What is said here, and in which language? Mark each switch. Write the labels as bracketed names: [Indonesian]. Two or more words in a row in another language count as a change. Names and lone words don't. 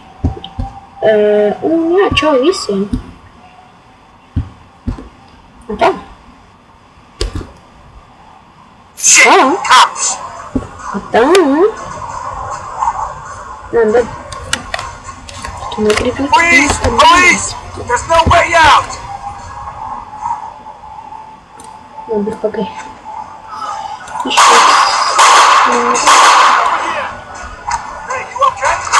[Latvian] Un jā, čau visiem. Un tā. Tā. Labi. Tu negribi? [English] Police! There's no way out! [Latvian] Labi, pagaid. [English] Hey, you okay?